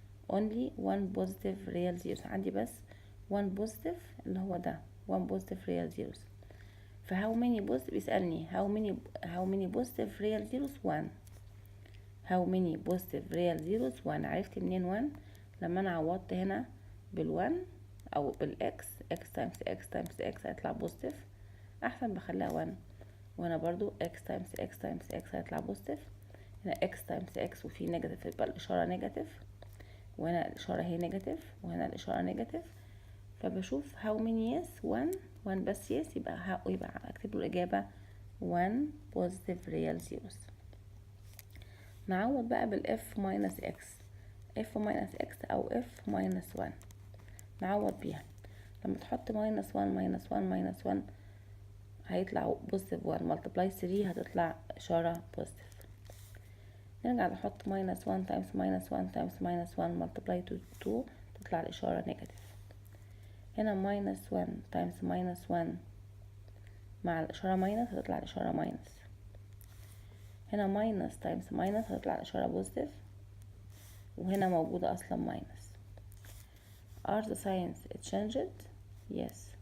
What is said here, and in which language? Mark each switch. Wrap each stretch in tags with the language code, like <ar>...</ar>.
<en>only one positive real zeros.</en> <ar>عندي بس</ar> <en>one positive</en> <ar>اللي هو ده</ar> <en>one positive real zeros. ف how many positive</en> <ar>بيسألني</ar> <en>how many positive real zeros. one. how many positive real zeros. one.</en> <ar>عرفت منين one؟ لما انا عوضت هنا بالone او بالاكس</ar> <en>x times x times x</en> <ar>هيطلع positive. احسن بخليها one. وهنا برضو</ar> <en>x times x times x</en> <ar>هيطلع</ar> <en>positive.</en> <ar>هنا x times x وفي نيجاتيف يبقى الاشاره نيجاتيف، وهنا الاشاره هي نيجاتيف، وهنا الاشاره نيجاتيف. فبشوف</ar> <en>how many yes. one</en> <ar>بس</ar> <en>yes.</en> <ar>يبقى اكتب له الاجابه</ar> <en>one positive real zeros.</en> <ar>نعوض بقى بال</ar> <en>f minus x. f minus x او f minus 1</en> <ar>نعوض بيها. لما تحط</ar> <en>minus 1 minus 1 minus 1 هيطلع positive 1 multiply 3</en> <ar>هتطلع اشاره</ar> <en>positive.</en> <ar>نرجع نحط</ar> <en>minus 1 times minus 1 times minus 1 multiply 2</en> <ar>تطلع الاشاره</ar> <en>negative.</en> <ar>هنا</ar> <en>minus 1 times minus 1</en> <ar>مع الاشاره minus هتطلع الاشاره minus. هنا</ar> <en>minus times minus</en> <ar>هتطلع الاشاره positive، وهنا موجوده اصلا minus.</ar> <en>are the signs changed. yes.</en>